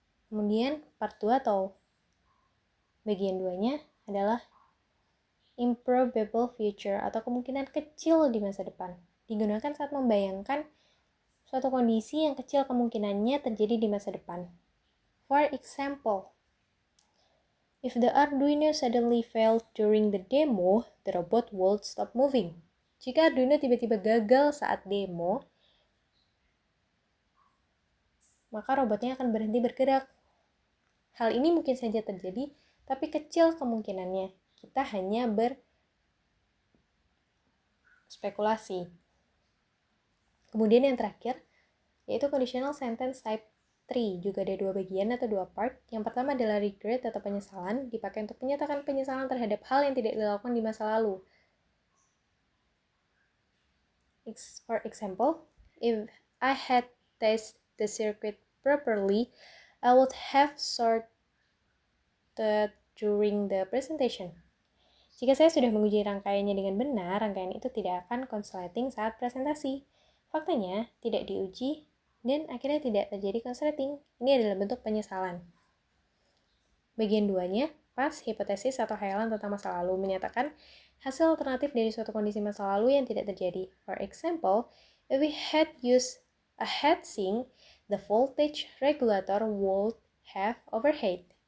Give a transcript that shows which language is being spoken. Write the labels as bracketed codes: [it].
[id] Kemudian part 2 atau bagian 2-nya adalah improbable future atau kemungkinan kecil di masa depan. Digunakan saat membayangkan suatu kondisi yang kecil kemungkinannya terjadi di masa depan. [en] For example, if the Arduino suddenly failed during the demo, the robot would stop moving. [id] Jika Arduino tiba-tiba gagal saat demo, maka robotnya akan berhenti bergerak. Hal ini mungkin saja terjadi, tapi kecil kemungkinannya. Kita hanya berspekulasi. Kemudian yang terakhir, yaitu conditional sentence type 3, juga ada 2 bagian atau 2 part. Yang pertama adalah regret atau penyesalan, dipakai untuk menyatakan penyesalan terhadap hal yang tidak dilakukan di masa lalu. [en] For example, if I had tested the circuit properly, I would have sorted during the presentation. [id] Jika saya sudah menguji rangkaiannya dengan benar, rangkaian itu tidak akan konsleting saat presentasi. Faktanya, tidak diuji dan akhirnya tidak terjadi konsleting. Ini adalah bentuk penyesalan. Bagian 2-nya, pas hipotesis atau hayalan tentang masa lalu, menyatakan hasil alternatif dari suatu kondisi masa lalu yang tidak terjadi. [en] For example, if we had used a heatsink, the voltage regulator would have overheated.